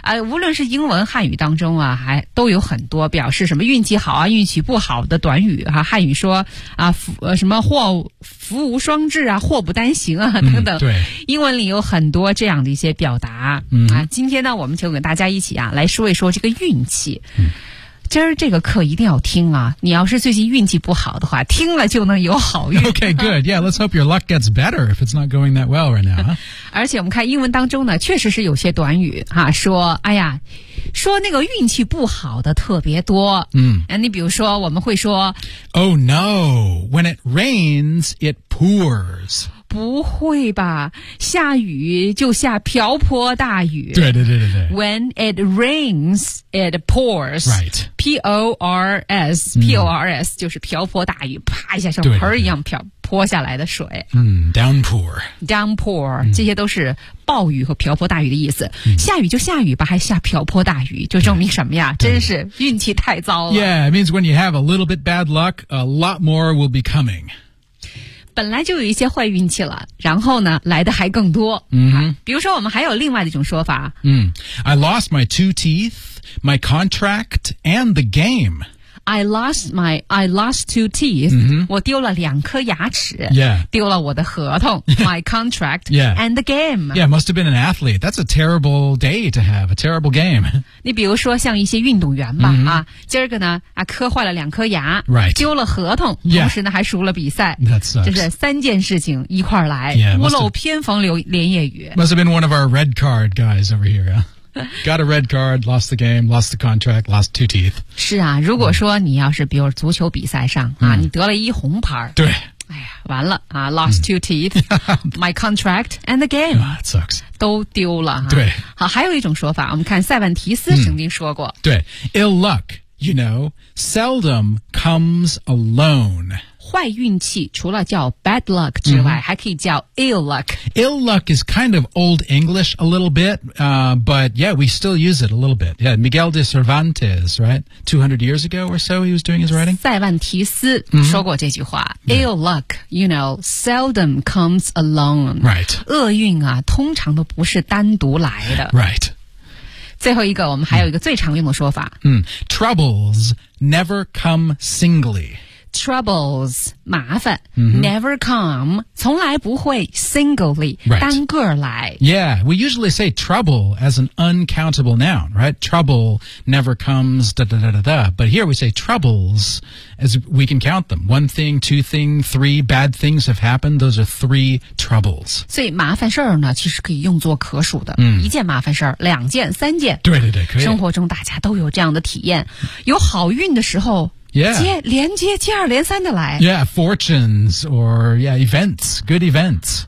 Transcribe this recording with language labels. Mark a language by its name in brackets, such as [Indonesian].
[Chinese] 无论是英文汉语当中啊，还都有很多表示什么运气好啊、运气不好的短语哈、汉语说啊，福无双至啊，祸不单行啊，等等。对，英文里有很多这样的一些表达。今天呢，我们就跟大家一起啊，来说一说这个运气。今儿这个课一定要听啊！你要是最近运气不好的话，听了就能有好运。 [English] Okay, good. Yeah, let's hope your luck gets better if it's not going that well right now.、 [Chinese] 而且我们看英文当中呢，确实是有些短语哈、说那个运气不好的特别多。你比如说，我们会说 [English] ，Oh no, when it rains, it pours. [Chinese] 不会吧，下雨就下瓢泼大雨。对。 [English] When it rains, it pours. Right. P-O-R-S, P-O-R-S [Chinese] 就是瓢泼大雨，啪一下像盆一样泼下来的水。 [English] Downpour. [Chinese] Downpour, 这些都是暴雨和瓢泼大雨的意思。下雨就下雨吧，还下瓢泼大雨，就证明什么呀，真是运气太糟了。 [English] Yeah, it means when you have a little bit bad luck, a lot more will be coming. [Chinese] 本来就有一些坏运气了，然后呢来的还更多。比如说我们还有另外的一种说法。 [English] I lost my two teeth, my contract, and the game. I lost two teeth.、 [Chinese] 我丢了两颗牙齿。丢了我的合同。 [English] My contract. And the game. Yeah, must have been an athlete. That's a terrible day to have, a terrible game. [Chinese] 你比如说像一些运动员吧、今儿个呢磕坏了两颗牙。 [English] Right. [Chinese] 丢了合同。同时呢还输了比赛。 [English] That's right. [Chinese] 就是三件事情一块儿来。屋漏偏逢连夜雨。 [English] Must have been one of our red card guys over here, yeah. Got a red card, lost the game, lost the contract, lost two teeth. [Chinese] 是啊，如果说你要是比如足球比赛上啊，你得了一红牌。对。完了啊 [English] ,lost two teeth, my contract, and the game. That sucks. [Chinese] 都丢了、啊。对。好，还有一种说法，我们看塞万提斯曾经说过。对。 [English] Ill luck, you know, seldom comes alone. [Chinese] 坏运气除了叫 bad luck 之外、还可以叫 ill luck. [English] Ill luck is kind of old English a little bit,、but yeah, we still use it a little bit. Yeah, Miguel de Cervantes, right? 200 years ago or so he was doing his writing. [Chinese] 塞万提斯说过这句话、 [English] ill luck, you know, seldom comes alone. Right. [Chinese] 厄运啊通常都不是单独来的。 [English] Right. [Chinese] 最后一个我们还有一个最常用的说法。 [English] Troubles never come singly. Troubles, [Chinese] 麻烦、 [English] never come, [Chinese] 从来不会 [English] singly,、 [Chinese] 单个来。 [English] Yeah, we usually say trouble as an uncountable noun, right? Trouble never comes, da-da-da-da-da. But here we say troubles as we can count them. One thing, two things, three bad things have happened. Those are three troubles. [Chinese] 所以麻烦事儿呢其实可以用作可数的。一件麻烦事儿两件三件。对可以。生活中大家都有这样的体验。有好运的时候接二连三的来。 [English] Yeah, fortunes or yeah, events, good events.